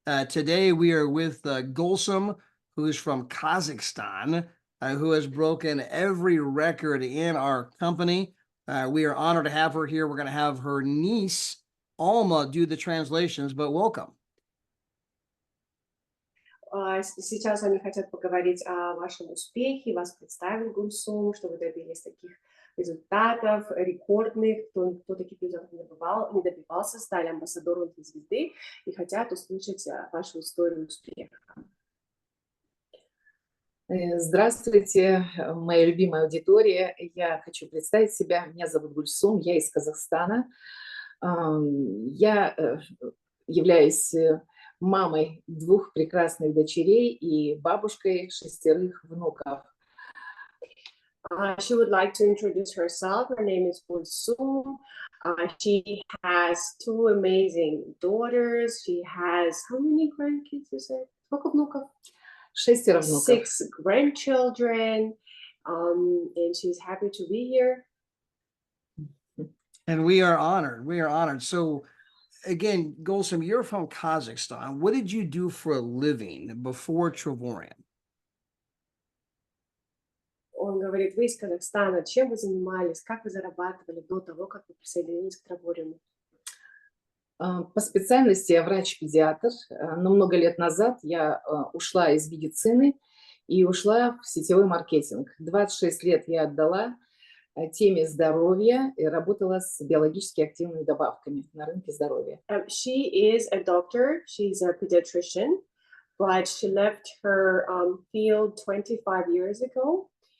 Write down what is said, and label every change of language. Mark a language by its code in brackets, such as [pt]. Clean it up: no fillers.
[en] Today we are with Gulsum, who is from Kazakhstan, who has broken every record in our company. We are honored to have her here. We're going to have her niece, Alma, do the translations, but welcome. [ru] Сейчас они хотят поговорить о вашем успехе, вас представить Гульсум, что вы добились таких результатов рекордных, кто таких результатов не добивался, стали амбассадором 2 звезды и хотят услышать вашу историю успеха. Здравствуйте, моя любимая аудитория. Я хочу представить себя. Меня зовут Гульсум, я из Казахстана. Я являюсь мамой 2 прекрасных дочерей и бабушкой 6 внуков. [en] She would like to introduce herself. Her name is Gulsum. She has 2 amazing daughters. She has how many grandkids? You said? [ru] Сколько внуков? 6 внуков. [en] 6 grandchildren. And she's happy to be here. And we are honored. We are honored. So, again, Gulsum, you're from Kazakhstan. What did you do for a living before Trevorium? [ru] Он говорит, вы из Казахстана, чем вы занимались, как вы зарабатывали до того, как вы присоединились к Тревориуму? По специальности я врач-педиатр, но много лет назад я ушла из медицины и ушла в сетевой маркетинг. 26 лет я отдала теме здоровья и работала с биологически активными добавками на рынке здоровья. [en] She is a doctor, she's a pediatrician, but she left her field 25 years ago.